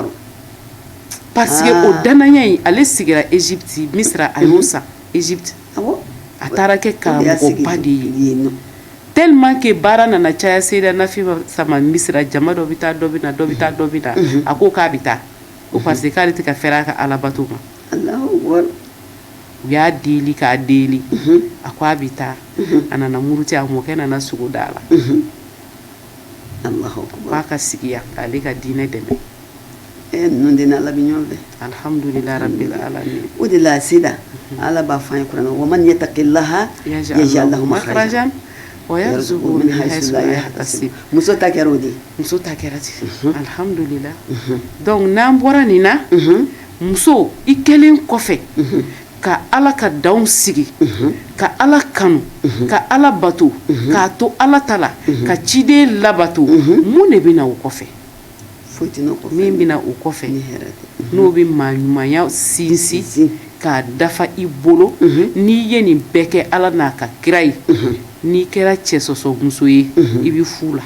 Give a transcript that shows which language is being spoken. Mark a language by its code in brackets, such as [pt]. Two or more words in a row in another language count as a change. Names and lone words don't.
[fr] parce que [bm] o danaya in ale sigira Egypte Misira a y'o san Egypte a taara kɛ karamɔgɔba de ye [fr] tellement que [bm] baara nana caya Seyda Nafisa ma Misira jama dɔ bɛ taa dɔ bɛ na dɔ bɛ taa dɔ bɛ na a ko k'a bɛ taa o [fr] parce que [bm] k'ale tɛ ka fɛrɛ a ka alabato ma u y'a deli k'a deli a ko a bɛ taa a nana muruti a mɔkɛ nana sogo da la k'a ka sigi yan k'ale ka diinɛ dɛmɛ ninnu de n'Ala bɛ ɲɔgɔn fɛ [ar] الحمد لله رب العالمين [bm] o de la Seyda Ala b'a fɔ an ye kuranɛ [ar] ومن يتق الله يجعل له مخرجا ويرزقه من حيث لا يحتسب [bm] muso ta kɛra o de muso ta kɛra ten alhamdulillah donc n'an bɔra nin na muso i kɛlen kɔfɛ ka Ala ka danw sigi ka Ala kanu ka Ala bato k'a to Ala ta la ka ciden labato mun de bɛ na o kɔfɛ min bɛ na o kɔfɛ n'o bɛ maa ɲumanya sinsin k'a dafa i bolo n'i ye nin bɛɛ kɛ Ala n'a ka kira ye n'i kɛra cɛ sɔsɔmuso ye i bɛ fu la